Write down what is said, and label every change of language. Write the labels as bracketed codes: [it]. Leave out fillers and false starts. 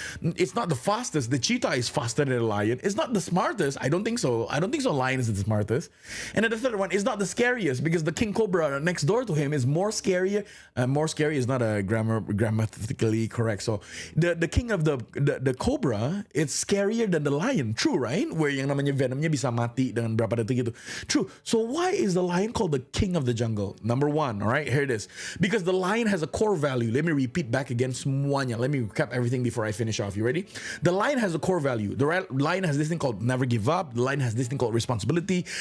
[en] It's not the fastest. The cheetah is faster than the lion. It's not the smartest. I don't think so. Lion is the smartest. And then the third one is not the scariest, because the king cobra next door to him is more scarier. More scary is not a grammatically correct. So the king of the cobra, it's scarier than the lion. True, right? [id] Where yang namanya venomnya bisa mati dengan berapa detik gitu. [en] True. So why is the lion called the king of the jungle? Number 1, all right, here it is. Because the lion has a core value. Let me repeat back again semuanya. Let me recap everything before I finish off. You ready? The lion has a core value. The lion has this thing called never give up. The lion has this thing called responsibility.